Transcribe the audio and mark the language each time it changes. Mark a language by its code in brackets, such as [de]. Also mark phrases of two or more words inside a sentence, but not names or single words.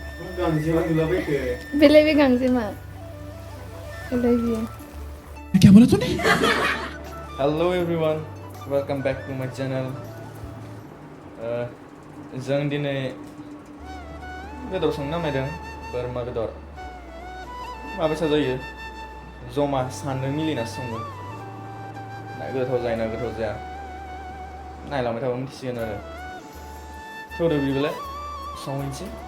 [brx] गांजेमा नुलाबायखो बेलाय बे गांजेमा बेलाय बियो [hi] क्या बोला तूने? [en] Hello everyone, welcome back to my channel. [brx] जों दिनै बेदर संनो नामायदों बोरमा बेदर माबायसा जायो जमा सानदों मिलिनासो संगोन ना गोथाव जायो ना गोथाव जाया नायलांबाय थाबा मिथिसिगोन आरो थौदो बिदिबालाय संहैनोसै